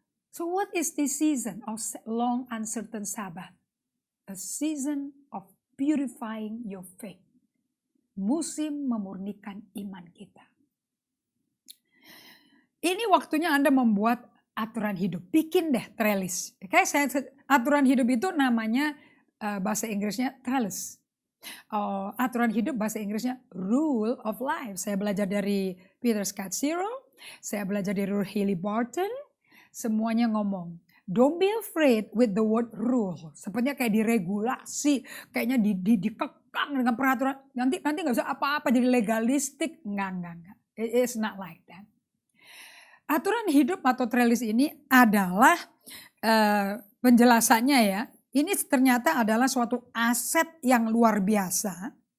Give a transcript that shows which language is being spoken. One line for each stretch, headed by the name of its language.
English: So what is this season of long uncertain Sabbath? A season of purifying your faith.
Indonesian: Musim memurnikan iman kita. Ini waktunya Anda membuat aturan hidup. Bikin deh trellis. Aturan hidup itu namanya bahasa Inggrisnya trellis. Aturan hidup bahasa Inggrisnya rule of life. Saya belajar dari Peter Scazzero. Saya belajar dari Haley Barton. Semuanya ngomong.
English: Don't be afraid with the word rule.
Indonesian: Sepertinya kayak diregulasi. Kayaknya dikekang dengan peraturan. Nanti gak bisa apa-apa jadi legalistik. Enggak.
English: It's not like that.
Indonesian: Aturan hidup atau trellis ini adalah penjelasannya ya. Ini ternyata adalah suatu aset yang luar biasa.